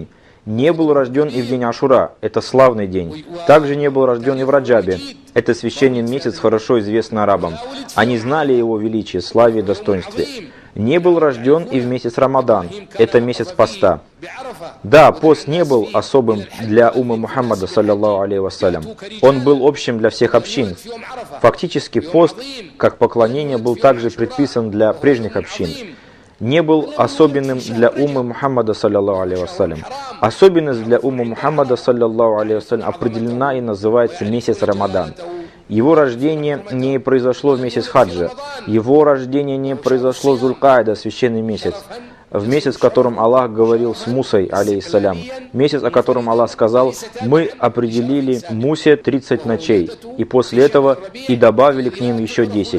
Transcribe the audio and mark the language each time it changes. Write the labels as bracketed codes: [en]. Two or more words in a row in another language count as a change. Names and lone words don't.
[ru] Не был рожден и в день Ашура, это славный день. Также не был рожден и в Раджабе, это священный месяц, хорошо известный арабам. Они знали его величие, славе и достоинстве. Не был рожден и в месяц Рамадан, это месяц поста. Да, пост не был особым для уммы Мухаммада, [ar] صلى الله عليه وسلم. [ru] Он был общим для всех общин. Фактически пост, как поклонение, был также предписан для прежних общин. Не был особенным для уммы Мухаммада, [ar] صلى الله عليه وسلم. [ru] Особенность для уммы Мухаммада, [ar] صلى الله عليه وسلم, [ru] определена и называется месяц Рамадан. Его рождение не произошло в месяц хаджа. Его рождение не произошло в Зулькаида, священный месяц, в месяц, в котором Аллах говорил с Мусой, алейхиссалям. Месяц, о котором Аллах сказал: «Мы определили Мусе 30 ночей, и после этого и добавили к ним еще 10».